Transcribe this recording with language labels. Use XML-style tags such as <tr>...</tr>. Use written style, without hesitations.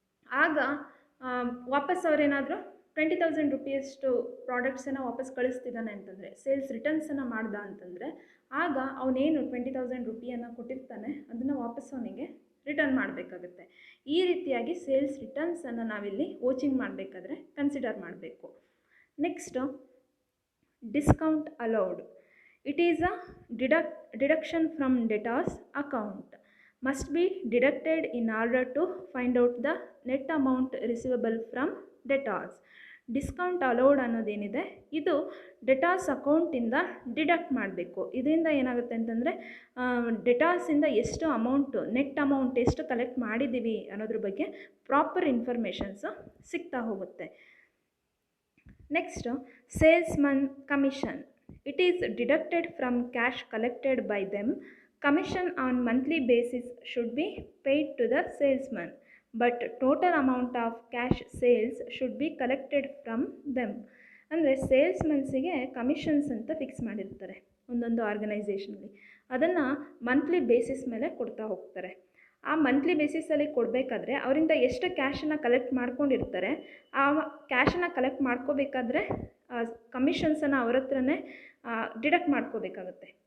<kn>ಆಗ ವಾಪಸ್ ಅವರೇನಾದರೂ 20,000 ರೂಪೀಯಷ್ಟು ಪ್ರಾಡಕ್ಟ್ಸನ್ನು ವಾಪಸ್ ಕಳಿಸ್ತಿದ್ದಾನೆ ಅಂತಂದರೆ, ಸೇಲ್ಸ್ ರಿಟರ್ನ್ಸನ್ನು ಮಾಡ್ದ ಅಂತಂದರೆ, ಆಗ ಅವನೇನು 20,000 ರೂಪಿಯನ್ನು ಕೊಟ್ಟಿರ್ತಾನೆ ಅದನ್ನು ವಾಪಸ್ ಅವನಿಗೆ ರಿಟರ್ನ್ ಮಾಡಬೇಕಾಗುತ್ತೆ. ಈ ರೀತಿಯಾಗಿ ಸೇಲ್ಸ್ ರಿಟರ್ನ್ಸನ್ನು ನಾವಿಲ್ಲಿ ವಾಚಿಂಗ್ ಮಾಡಬೇಕಾದ್ರೆ ಕನ್ಸಿಡರ್ ಮಾಡಬೇಕು.</kn> <en>Next, discount allowed. It is a deduction from debtors account. Must be deducted in order to find out the net amount receivable from debtors.</en> <kn>Discount allowed ಅನ್ನೋದೇನಿದೆ ಇದು ಡೆಟಾರ್ಸ್ ಅಕೌಂಟಿಂದ ಡಿಡಕ್ಟ್ ಮಾಡಬೇಕು. ಇದರಿಂದ ಏನಾಗುತ್ತೆ ಅಂತಂದರೆ, ಡೆಟಾರ್ಸಿಂದ ಎಷ್ಟು ಅಮೌಂಟು, ನೆಟ್ ಅಮೌಂಟ್ ಎಷ್ಟು collect ಮಾಡಿದ್ದೀವಿ ಅನ್ನೋದ್ರ ಬಗ್ಗೆ ಪ್ರಾಪರ್ ಇನ್ಫಾರ್ಮೇಷನ್ಸು ಸಿಗ್ತಾ ಹೋಗುತ್ತೆ. Next, salesman commission.</kn> <en>It is deducted from cash collected by them. Commission on monthly basis should be paid to the salesman, but total amount of cash sales should be collected from them.</en> <kn>ಅಂದರೆ ಸೇಲ್ಸ್ಮನ್ಸಿಗೆ commissions ಅಂತ fix ಮಾಡಿರ್ತಾರೆ ಒಂದೊಂದು ಆರ್ಗನೈಸೇಷನಲ್ಲಿ. ಅದನ್ನು monthly basis ಮೇಲೆ ಕೊಡ್ತಾ ಹೋಗ್ತಾರೆ. ಆ monthly ಬೇಸಿಸಲ್ಲಿ ಕೊಡಬೇಕಾದ್ರೆ ಅವರಿಂದ ಎಷ್ಟು ಕ್ಯಾಶನ್ನು ಕಲೆಕ್ಟ್ ಮಾಡ್ಕೊಂಡಿರ್ತಾರೆ, ಆ ಕ್ಯಾಶನ್ನು ಕಲೆಕ್ಟ್ ಮಾಡ್ಕೋಬೇಕಾದ್ರೆ ಕಮಿಷನ್ಸನ್ನು ಅವ್ರ ಹತ್ರನೇ ಡಿಡಕ್ಟ್ ಮಾಡ್ಕೋಬೇಕಾಗುತ್ತೆ.</kn>